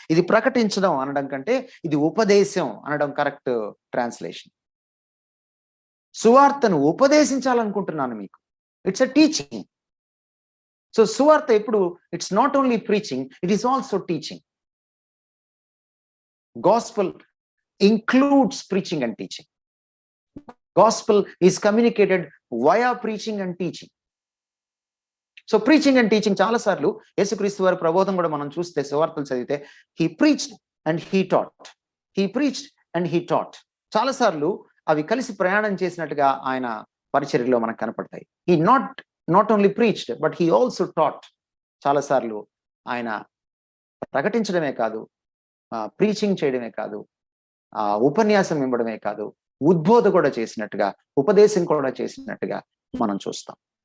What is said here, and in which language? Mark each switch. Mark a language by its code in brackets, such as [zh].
[te] ఇది ప్రకటించడం అనడం కంటే ఇది ఉపదేశం అనడం కరెక్ట్ ట్రాన్స్లేషన్. సువార్తను ఉపదేశించాలనుకుంటున్నాను మీకు. [en] It's a teaching. So [te] సువార్త ఎప్పుడు [en] It's not only preaching, it is also teaching. Gospel includes preaching and teaching. Gospel is communicated via preaching and teaching. So preaching and teaching [te] చాలా సార్లు యేసుక్రీస్తు వారి ప్రబోధం కూడా మనం చూస్తే, సువార్తలు చదివితే, [en] he preached and he taught, [te] he preached and he taught. చాలా సార్లు అవి కలిసి ప్రయాణం చేసినట్టుగా ఆయన పరిచర్యలో మనకు కనపడతాయి. [en] He not only preached but he also taught. [te] చాలా సార్లు ఆయన ప్రకటించడమే కాదు, ప్రీచింగ్ చేయడమే కాదు, ఉపన్యాసం ఇవ్వడమే కాదు, ఉద్బోధ కూడా చేసినట్టుగా, ఉపదేశం కూడా చేసినట్టుగా మనం చూస్తాం.